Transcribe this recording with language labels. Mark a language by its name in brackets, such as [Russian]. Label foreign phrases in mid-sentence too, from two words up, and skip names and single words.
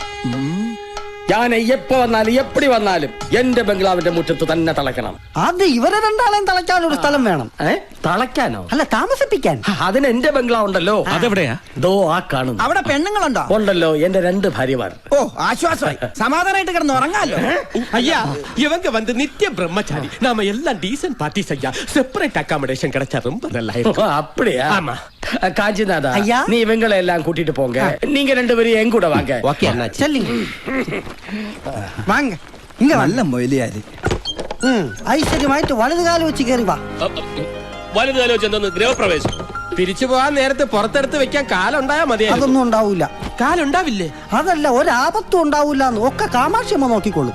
[Malayalam] ഞാൻ എപ്പോ വന്നാലും എപ്പടി വന്നാലും എന്റെ ബംഗ്ലാവിന്റെ മുറ്റത്ത് തന്നെ തളയ്ക്കണം. അത് ഇവരെ രണ്ടാളെയും തളയ്ക്കാൻ ഒരു സ്ഥലം വേണം. തളയ്ക്കാനോ? അല്ല, താമസിപ്പിക്കാൻ. അതിന് എന്റെ ബംഗ്ലാവ് ഉണ്ടല്ലോ. അതെവിടെയാ? ദോ ആ കാണുന്നു. അവിടെ പെണ്ണുങ്ങളുണ്ടോ? ഉണ്ടല്ലോ, എന്റെ 2 ഭാര്യമാർ. ഓ, ആശ്വാസമായി. സമാധാനമായിട്ട് കിടന്ന് ഉറങ്ങാലോ. [Tamil] ஐயா இவங்க வந்து நித்திய பிரம்மச்சாரி. நாம எல்லாம் [English] decent parties [Tamil] ஐயா. [English] separate accommodation [Tamil] கிடைச்சா ரொம்ப நல்லா இருக்கும். அப்படியா? ஆமா. காஞ்சிநாதா, ஐயா. நீ இவங்களை எல்லாம் கூட்டிட்டு போங்க. நீங்க 2 பேரும் என் கூட வாங்க. ஓகே அண்ணாச்சி. [Malayalam] ചെല്ലിങ് വാങ്ങ. ഇങ്ങ നല്ല മൊയിലിയാര്. ഐശ്വര്യമായിട്ട് വലതുകാലം വെച്ച് കയറി വാ. വലുത് വെച്ച് എന്തോന്ന് ഗൃഹപ്രവേശം? തിരിച്ചു പോകാൻ നേരത്തെ പുറത്തെടുത്ത് വെക്കാൻ കാലുണ്ടായാ മതിയായിരുന്നു. അതൊന്നും ഉണ്ടാവൂല. കാലുണ്ടാവില്ലേ? അതല്ല, ഒരാപത്തും ഉണ്ടാവൂല. ഒക്കെ കാമാക്ഷിയമ്മ നോക്കിക്കോളും.